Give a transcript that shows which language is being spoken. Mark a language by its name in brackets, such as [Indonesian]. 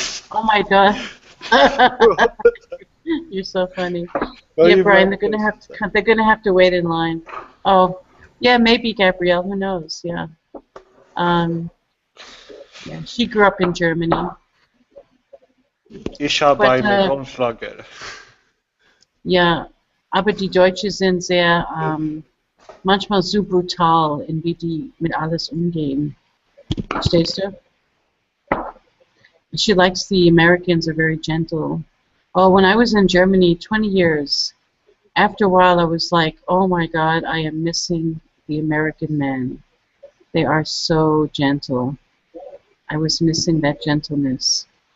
[English] Oh my God. You're so funny. Well, yeah, Brian, they're gonna have to wait in line. Oh, yeah, maybe Gabrielle. Who knows? Yeah. Yeah, she grew up in Germany. [German] Ich habe eine Grundlage. Ja, aber die Deutschen sind sehr manchmal so brutal, in wie die mit alles umgehen. Verstehst du? [English] She likes the Americans are very gentle. Oh, when I was in Germany 20 years, after a while I was like, oh my God, I am missing the American men. They are so gentle. I was missing that gentleness.